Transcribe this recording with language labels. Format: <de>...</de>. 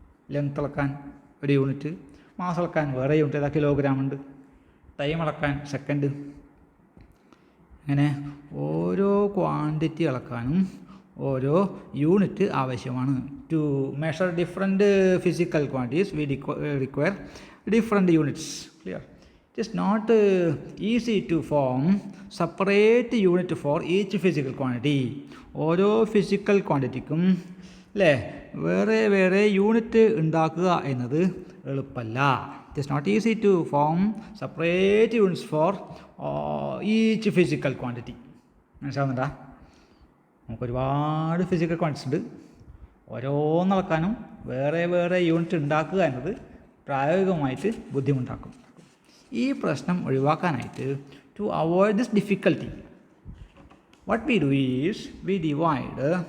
<ml>Length അളക്കാൻ ഒരു unit, mass അളക്കാൻ വേറെ യൂണിറ്റ്, ഏതാ കിലോഗ്രാം ഉണ്ട്, ടൈം അളക്കാൻ സെക്കൻഡ്. അങ്ങനെ ഓരോ ക്വാണ്ടിറ്റി അളക്കാനും ഓരോ യൂണിറ്റ് ആവശ്യമാണ്.</ml> <en>To measure different physical quantities we require different units. Clear? It is not easy to form separate unit for each physical quantity.</en> <ml>ഓരോ ഫിസിക്കൽ ക്വാണ്ടിറ്റിക്കും അല്ലേ വേറെ യൂണിറ്റ് ഉണ്ടാക്കുക എന്നത് എളുപ്പമല്ല.</ml> <en>It is not easy to form separate units for each physical quantity.</en> <ml>മനസ്സിലാവുന്നുണ്ടാ? നമുക്ക് ഒരുപാട് physical quantities ഉണ്ട്. ഓരോന്നളക്കാനും വേറെ യൂണിറ്റ് ഉണ്ടാക്കുക എന്നത് പ്രായോഗികമായിട്ട് ബുദ്ധിമുട്ടാക്കും. ഈ പ്രശ്നം ഒഴിവാക്കാനായിട്ട്</ml> <en>to avoid this difficulty what we do is we divide</en>